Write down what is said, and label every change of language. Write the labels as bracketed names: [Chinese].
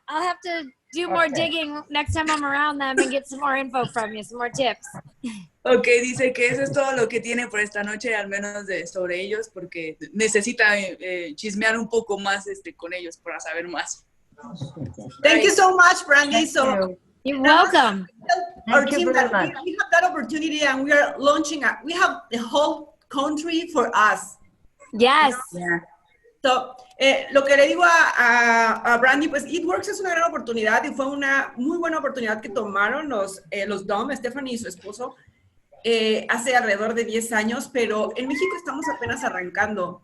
[English] I'll have to do more digging next time I'm around them and get some more info from you, some more tips. [Spanish] Ok, dice que eso es todo lo que tiene por esta noche, al menos sobre ellos, porque necesita chismear un poco más con ellos para saber más. [English] Thank you so much, Brandy. So you're welcome. Our team that we have that opportunity and we are launching. We have the whole country for us. Yes. Yeah. [Spanish] Lo que le digo a Brandy, pues It Works es una gran oportunidad y fue una muy buena oportunidad que tomaron los Dom, Stephanie y su esposo, hace alrededor de 10 años, pero en México estamos apenas arrancando.